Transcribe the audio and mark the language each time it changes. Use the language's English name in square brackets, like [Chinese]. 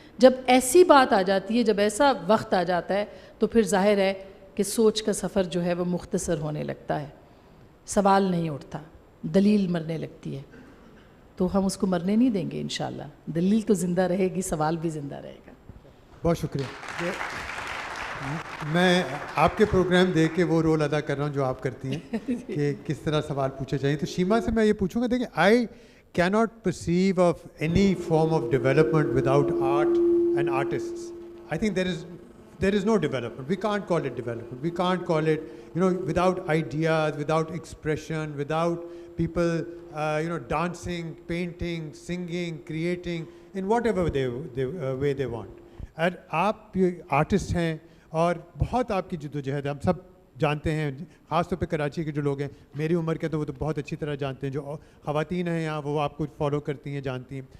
[Urdu] جب ایسی بات آ جاتی ہے, جب ایسا وقت آ جاتا ہے, تو پھر ظاہر ہے کہ سوچ کا سفر جو ہے وہ مختصر ہونے لگتا ہے, سوال نہیں اٹھتا, دلیل مرنے لگتی ہے. تو ہم اس کو مرنے نہیں دیں گے انشاءاللہ, دلیل تو زندہ رہے گی, سوال بھی زندہ رہے گا. بہت شکریہ. میں آپ کے پروگرام دیکھ کے وہ رول ادا کر رہا ہوں جو آپ کرتی ہیں کہ کس طرح سوال پوچھے جائیں. تو شیما سے میں یہ پوچھوں گا, دیکھیں, [English] I cannot perceive of any form of development without art and artists. I think there is no development. We can't call it development. We can't call it, without ideas, without expression, without people, dancing, painting, singing, creating in whatever way they want. [Urdu] And آپ artist ہیں اور بہت آپ کی جدوجہد ہے, ہم سب جانتے ہیں, خاص طور پہ کراچی کے جو لوگ ہیں, میری عمر کے تو وہ تو بہت اچھی طرح جانتے ہیں, جو خواتین ہیں یہاں وہ آپ کو فالو کرتی ہیں, جانتی ہیں.